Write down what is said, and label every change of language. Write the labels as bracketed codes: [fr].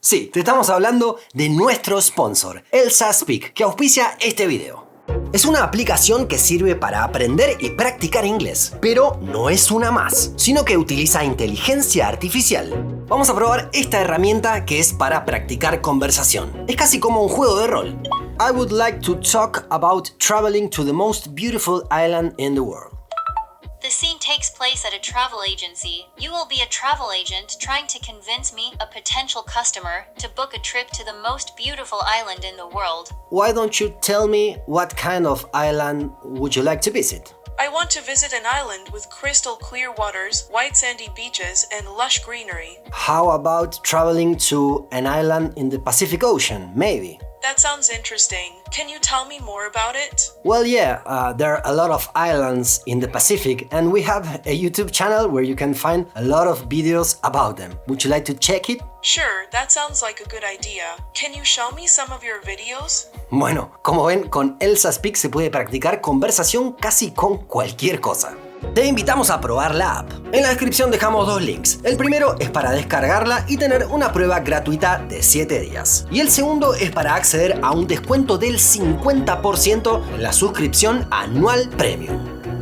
[es] Sí, te estamos hablando de nuestro sponsor, Elsa Speak, que auspicia este video. Es una aplicación que sirve para aprender y practicar inglés, pero no es una más, sino que utiliza inteligencia artificial. Vamos a probar esta herramienta que es para practicar conversación. Es casi como un juego de rol. [en] I would like to talk about traveling to the most beautiful island in the world. The scene takes place at a travel agency. You will be a travel agent trying to convince me, a potential customer, to book a trip to the most beautiful island in the world. Why don't you tell me what kind of island would you like to visit? I want to visit an island with crystal clear waters, white sandy beaches, and lush greenery. How about traveling to an island in the Pacific Ocean, maybe? That sounds interesting. Can you tell me more about it? Well, yeah, there are a lot of islands in the Pacific, and we have a YouTube channel where you can find a lot of videos about them. Would you like to check it? Sure, that sounds like a good idea. Can you show me some of your videos? [es] Bueno, como ven, con Elsa Speak se puede practicar conversación casi con cualquier cosa. Te invitamos a probar la app. En la descripción dejamos 2 links. El primero es para descargarla y tener una prueba gratuita de 7 días. Y el segundo es para acceder a un descuento del 50% en la suscripción anual Premium.